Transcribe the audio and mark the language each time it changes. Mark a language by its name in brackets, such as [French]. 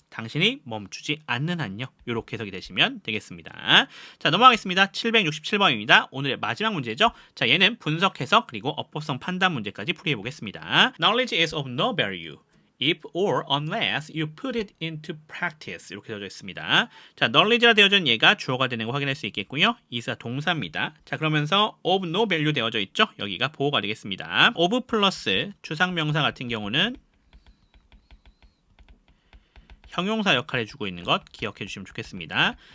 [Korean] 당신이 멈추지 않는 한요. 이렇게 해석이 되시면 되겠습니다. 자, 넘어가겠습니다. 767번입니다. 오늘의 마지막 문제죠. 자, 얘는 분석 해석 그리고 어법성 판단 문제까지 풀이해 보겠습니다. [English] Knowledge is of no value if or unless you put it into practice. [Korean] 이렇게 되어져 있습니다. 자, knowledge라 되어져 있는 얘가 주어가 되는 거 확인할 수 있겠고요. is가 동사입니다. 자, 그러면서 [English] of no value [Korean] 되어져 있죠. 여기가 보어가 되겠습니다. of 플러스 추상명사 같은 경우는 형용사 역할을 해주고 있는 것 기억해 주시면 좋겠습니다.